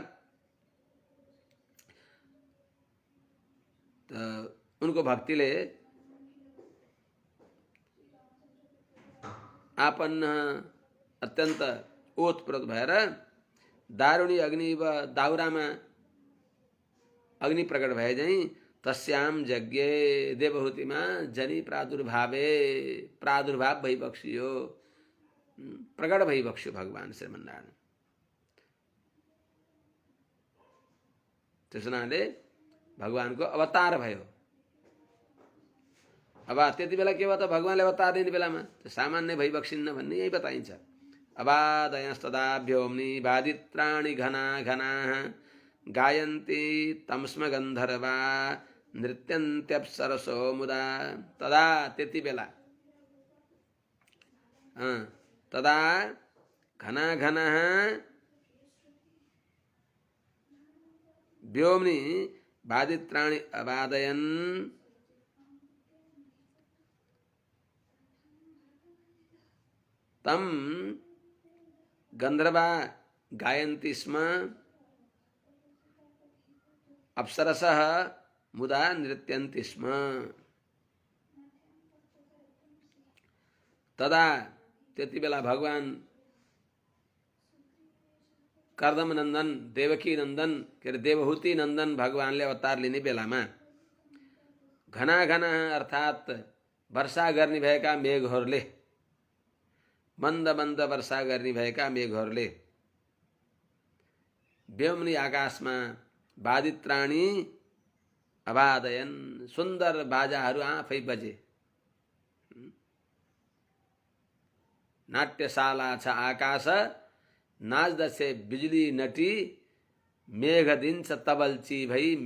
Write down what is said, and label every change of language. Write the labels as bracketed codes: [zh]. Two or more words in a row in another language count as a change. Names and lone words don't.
[ne] उनको भक्तिले आपन्न अत्यन्त ओतप्रोत भएर दारुणी अग्नि व दाउरामा अग्नि प्रकट भए चाहिँ [sa] तस्याम यज्ञे [ne] देवहूतिमा जनि प्रादुर्भाव भइबक्सियो, प्रकट भइबक्स्यो भगवान श्रीमन्नारायण। त्यस हुनाले भगवानको अवतार भयो। अब त्यति बेला के भयो त? भगवानले अवतार दिने बेलामा त्यो सामान्य भइबक्सिन्न भन्ने यही बताइन्छ। [sa] अबादयस्तदाभ्योम्नि बादित्राणि घना घनाः गायन्ति तमस्म गन्धर्वा नृत्यन्त्यप्सरसो मुदा। [ne] तदा त्यति बेला, [sa] तदा घना घनाः व्योम्नि बादित्राणि अबादयन् तम गंधर्वा गायन्ति स्म अप्सरसः मुदा नृत्यन्ति स्म। [ne] तदा त्यति बेला भगवान कर्दम नंदन, देवकी नंदन के अरे देवहूति नंदन भगवानले अवतार लिने बेलामा [sa] घना घना [ne] अर्थात वर्षा गर्ने भएका मेघहरूले, मन्द मन्द वर्षा गर्ने भएका मेघहरूले व्योम्नि आकाशमा [sa] बादित्राणी अबादयन, [ne] सुन्दर बाजाहरू आफै बजे, नाट्यशाला छ आकाश नाच्दछे बिजुली नटी मेघ दिन्छ तबल्ची भई